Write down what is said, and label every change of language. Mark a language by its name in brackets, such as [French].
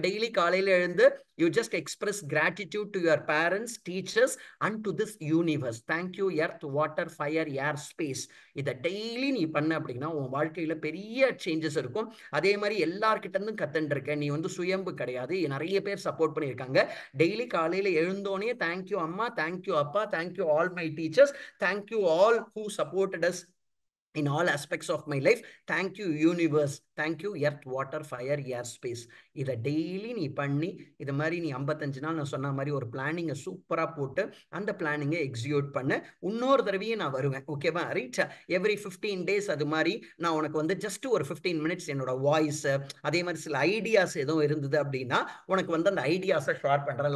[Tamil] Daily காலையில் எழுந்து [English] You just express gratitude to your parents, teachers and to this universe. Thank you earth, water, fire, air, space. [Tamil] இதை daily நீ பண்ண அப்படின்னா உன் வாழ்க்கையில பெரிய சேஞ்சஸ் இருக்கும். அதே மாதிரி எல்லார்கிட்ட இருந்தும் கத்துட்டு இருக்க. நீ வந்து சுயம்பு கிடையாது, நிறைய பேர் சப்போர்ட் பண்ணியிருக்காங்க. டெய்லி காலையில எழுந்தோனே [English] Thank you அம்மா, thank you அப்பா, thank you all my teachers, thank you all who supported us in all aspects of my life, thank you universe, thank you earth, water, fire, air, space. [Tamil] இதை டெய்லி நீ பண்ணி இது மாதிரி நீ 55 நாள் நான் சொன்ன மாதிரி ஒரு பிளானிங்கை சூப்பரா போட்டு அந்த பிளானிங்கை எக்ஸிக்யூட் பண்ண இன்னொரு தடவையும் நான் வருவேன். ஓகேவா? ரைட். எவ்ரி 15 days அது மாதிரி நான் உனக்கு வந்து ஜஸ்ட் ஒரு 15 minutes என்னோட வாய்ஸ், அதே மாதிரி சில ஐடியாஸ் எதுவும் இருந்தது அப்படின்னா உனக்கு வந்து அந்த ஐடியாஸை ஷேர் பண்றேன்.